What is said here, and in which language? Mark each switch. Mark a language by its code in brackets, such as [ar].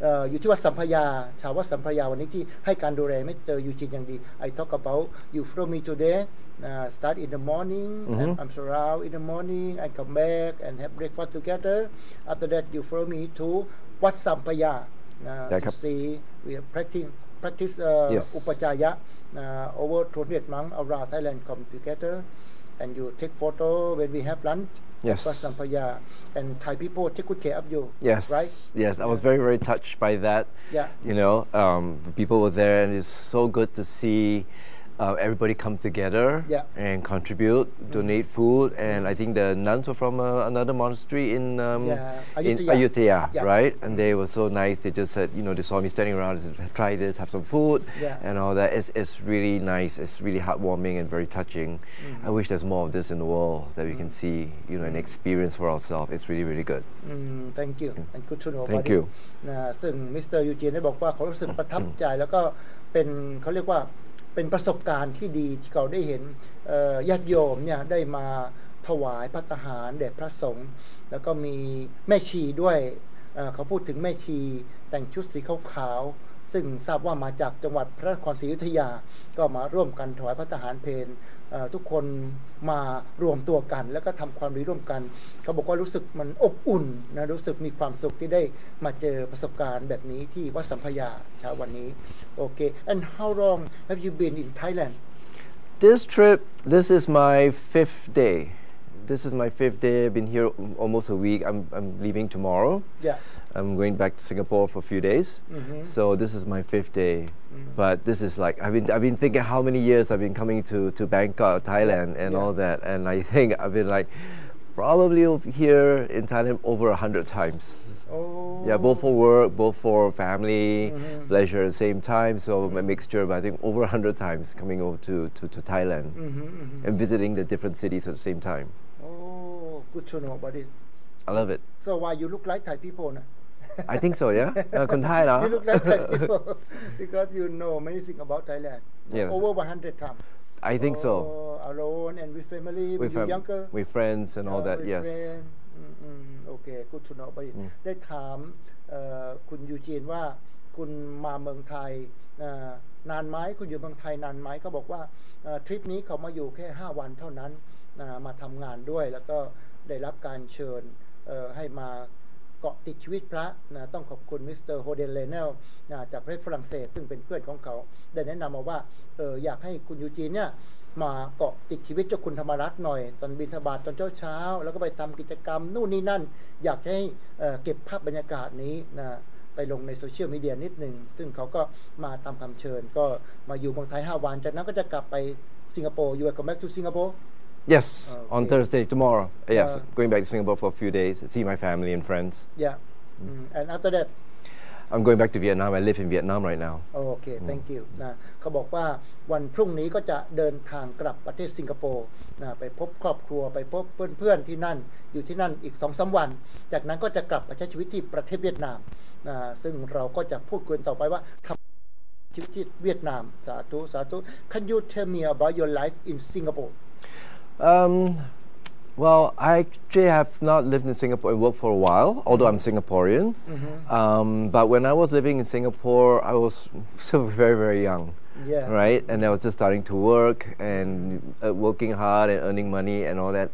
[th] อยู่ที่วัดสัมพยาชาววัดสัมพยาวันนี้ที่ให้การดูแลไม่เจอยูจีนอย่างดี [en] I talk about you from me today start in the morning and I'm around in the morning I come back and have breakfast together after that you follow me to วัดสัมพยา to see we are practiceอุปจายะover 200 monks around Thailand come together and you take photo when we have lunch Yes. And Thai people take good care of you. Yes. Right? Yes. I was very touched by that. Yeah. The people were there, and it's so good to see everybody come together Yeah. and contribute, donate food, and I think the nuns were from another monastery in Ayutthaya. Ayutthaya, Yeah. right? And they were so nice. They just said, they saw me standing around, and said, try this, have some food, Yeah. and all that. It's really nice. It's really heartwarming and very touching. I wish there's more of this in the world that we can see, and experience for ourselves. It's really, really good. Thank you and good to know Thank about you. [th] นะซึ่งมิสเตอร์ยูจีนได้บอกว่าเขารู้สึกประทับใจแล้วก็เป็นเขาเรียกว่าเป็นประสบการณ์ที่ดีที่เขาได้เห็น ญาติโยมเนี่ยได้มาถวายภัตตาหารแด่พระสงฆ์แล้วก็มีแม่ชีด้วยเขาพูดถึงแม่ชีแต่งชุดสีขาวๆซึ่งทราบว่ามาจากจังหวัดพระนครศรีอยุธยาก็มาร่วมกันถวายภัตตาหารเพลทุกคนมารวมตัวกันแล้วก็ทำความดีร่วมกันเขาบอกว่ารู้สึกมันอบอุ่นนะรู้สึกมีความสุขที่ได้มาเจอประสบการณ์แบบนี้ที่วัดสัมพยาเช้าวันนี้โอเค [en] and how long have you been in Thailand This trip, this is my 5th day. This is my 5th day. I've been here almost a week. I'm leaving tomorrow. yeah I'm going back to Singapore for a few days. So this is my 5th day. But this is like I've been thinking how many years I've been coming to Bangkok, Thailand, and all that. And I think I've been like probably here in Thailand over 100 times. oh Yeah, both for work, both for family, pleasure at the same time. So a mixture, but I think over 100 times coming over to Thailand and visiting the different cities at the same time. oh good to know about it I love it. so why you look like Thai people นะ I think so, yeah. [th] คนไทยเหรอ [en] you look like Thai people because you know many things about Thailand Yes. over 100 times I think so. alone and with family when you younger With friends and all that, with yes. friend [th] โอเค [en] good to know about it [th] ได้ถามคุณยูจีนว่าคุณมาเมืองไทยนานไหมคุณอยู่เมืองไทยนานไหมเขาบอกว่าทริปนี้เขามาอยู่แค่5วันเท่านั้นมาทำงานด้วยแล้วก็ได้รับการเชิญ ให้มาเกาะติดชีวิตพระต้องขอบคุณมิสเตอร์โฮเดนเลเนลจากประเทศฝรั่งเศสซึ่งเป็นเพื่อนของเขาได้แนะนำมาว่าอยากให้คุณยูจีนเนี่ยมาเกาะติดชีวิตเจ้าคุณธรรมรัตน์หน่อยตอนบิณฑบาตตอนเช้าแล้วก็ไปทำกิจกรรมนู่นนี่นั่นอยากให้เก็บภาพบรรยากาศนี้ไปลงในโซเชียลมีเดียนิดหนึ่งซึ่งเขาก็มาตามคำเชิญก็มาอยู่เมืองไทย5วันจากนั้นก็จะกลับไปสิงคโปร์ [en] You will come back to Singapore Yes, on Thursday, tomorrow. Yes, going back to Singapore for a few days, see my family and friends. Yeah and after that I'm going back to Vietnam. I live in Vietnam right now. [th] โอเค [en] thank you [th] เขาบอกว่าวันพรุ่งนี้ก็จะเดินทางกลับประเทศสิงคโปร์ไปพบครอบครัวไปพบเพื่อนๆที่นั่นอยู่ที่นั่นอีก 2-3 วันจากนั้นก็จะกลับไปใช้ชีวิตที่ประเทศเวียดนามซึ่งเราก็จะพูดคุยต่อไปว่าทำชีวิตที่เวียดนามสาธุสาธุ [en] Can you tell me about your life in Singapore Well, I actually have not lived in Singapore and worked for a while, although I'm Singaporean. But when I was living in Singapore, I was still very, very young, right? And I was just starting to work and working hard and earning money and all that.